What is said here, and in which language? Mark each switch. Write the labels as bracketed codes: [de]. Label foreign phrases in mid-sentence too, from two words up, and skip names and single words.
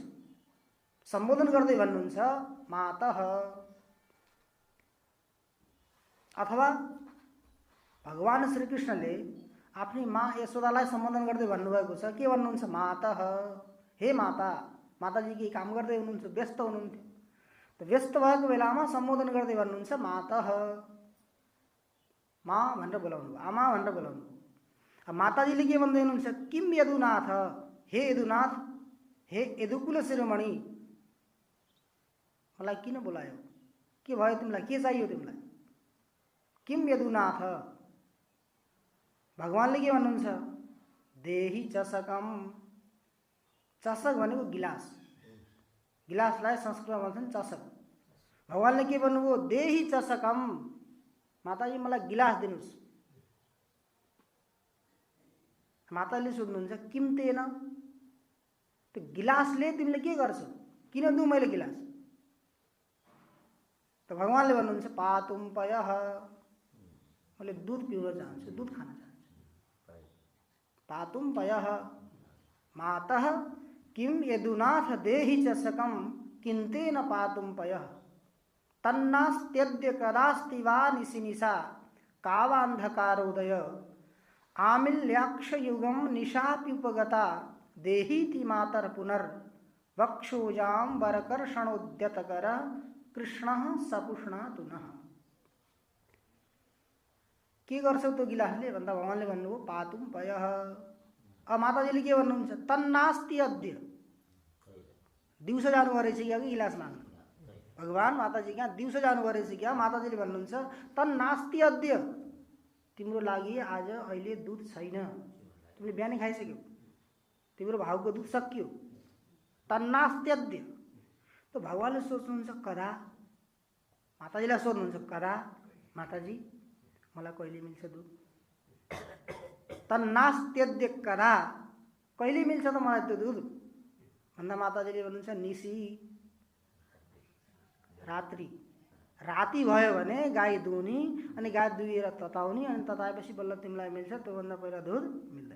[ne] सम्बोधन गर्दै भन्नुहुन्छ मातः, अथवा भगवान श्री कृष्णले आफ्नी माँ यशोदालाई सम्बोधन गर्दै भन्नुभएको छ। के भन्नुहुन्छ? मातः, हे माता। माताजी केही काम गर्दै हुनुहुन्छ, व्यस्त हुनुहुन्थ्यो, त व्यस्त भएको बेलामा सम्बोधन गर्दै भन्नुहुन्छ मातः, माँ भनेर बोलाउनु, आमा भनेर बोलाउनु। अब माताजीले के भन्दै हुनुहुन्छ? [sa] किम यदुनाथ, हे यदुनाथ, हे यदुकुल शिरोमणि, [ne] मलाई किन बोलायो? के भयो तिमीलाई? के चाहियो तिमीलाई? [sa] किम यदुनाथ। [ne] भगवानले के भन्नुहुन्छ? [sa] देहि चषकम। [ne] चषक भनेको गिलास, गिलासलाई संस्कृतमा भन्छन् चषक। भगवानले के भन्नुभयो? [sa] देहि चषकम, [ne] माताजी मलाई गिलास दिनुहोस्। माताले सोध्नुहुन्छ [sa] किम तेन, [ne] त्यो गिलासले तिमीले के गर्छौ? किन दिउँ मैले गिलास? त भगवानले भन्नुहुन्छ [sa] पातुम पयः, [ne] मैले दुध पिउन चाहन्छु, दुध खान चाहन्छु। [sa] पातुम पयः मातः किम यदुनाथ देहि चषकम किन्तेन पातुम पयः तन्नास्त्यद्य कदास्ति वा निशिनिशा कावान्धकारोदय आमिल्याक्षयुगम निशाप्युपगता देहीति मातर पुनर् वक्षोजाम वरकर्षणोद्यतकर कृष्णः सपुष्णातु नः। [ne] के गर्छौ त्यो गिलासले भन्दा भगवानले भन्नुभयो [sa] पातुम पयः। [ne] अब माताजीले के भन्नुहुन्छ? [sa] तन्नास्ति अद्य, [ne] दिउँसो जानुभयो रहेछ क्या गिलास माग्नु। भगवान माताजी कहाँ दिउँसो जानुभयो रहेछ क्या? माताजीले भन्नुहुन्छ [sa] तन्नास्ति अद्य, [ne] तिम्रो लागि आज अहिले दुध छैन, तिमीले बिहानै खाइसक्यौ, तिम्रो भाउको दुध सकियो। [sa] तन्नास्ति अद्य। [ne] तो भगवानले सोच्नुहुन्छ कदा? माताजीलाई सोध्नुहुन्छ कदा? माताजी मलाई कहिले मिल्छ दुध? [sa] तन्नास्त्यद्य कदा, [ne] कहिले मिल्छ त मलाई त्यो दुध भन्दा माताजीले भन्नुहुन्छ निशी, रात्रि। राति भयो भने गाई दुहुनी, अनि गाई दुहेर तताउने, अनि तताएपछि बल्ल तिमीलाई मिल्छ, त्योभन्दा पहिला दुध मिल्दैन।